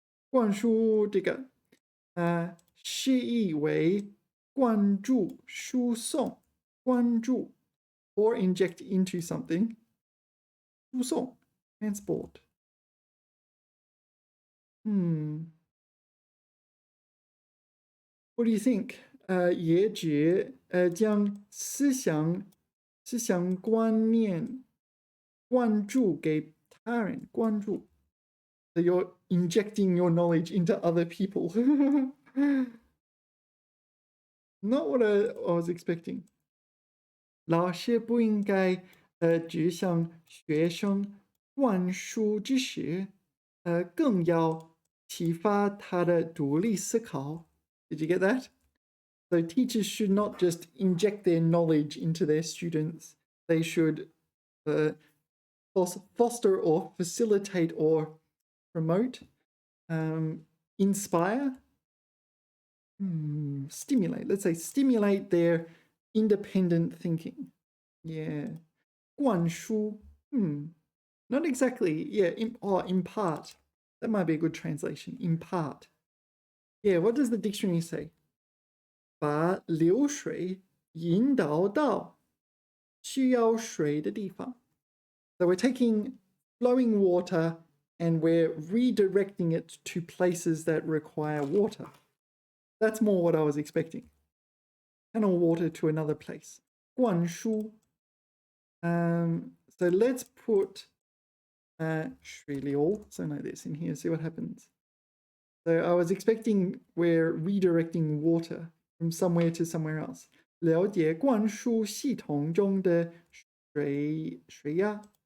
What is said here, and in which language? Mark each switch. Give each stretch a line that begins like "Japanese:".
Chinese: 灌输这个释义为灌注、输送、灌注
English: or inject into something.
Chinese: 输送 transport.
English: What do you think?
Chinese: 也指将思想观念灌注给他人，灌注。
English: So you're injecting your knowledge into other people. Not what I was expecting.
Chinese: 老师不应该只向学生灌输知识，更要启发他的独立思考。
English: Did you get that? So teachers should not just inject their knowledge into their students. They should foster or facilitate or promote, inspire, stimulate. Let's say stimulate their independent thinking. Yeah. 灌输.Not exactly. Yeah. Impart. That might be a good translation. Impart. Yeah, what does the dictionary say?
Chinese: 把流水引导到需要水的地方.
English: So we're taking flowing water and we're redirecting it to places that require water. That's more what I was expecting. Channel water to another place.
Chinese: 灌输.
English: So let's put 水流, something like this in here, see what happens. So I was expecting we're redirecting water from somewhere to somewhere else.
Chinese: 了解灌输系统中的水压.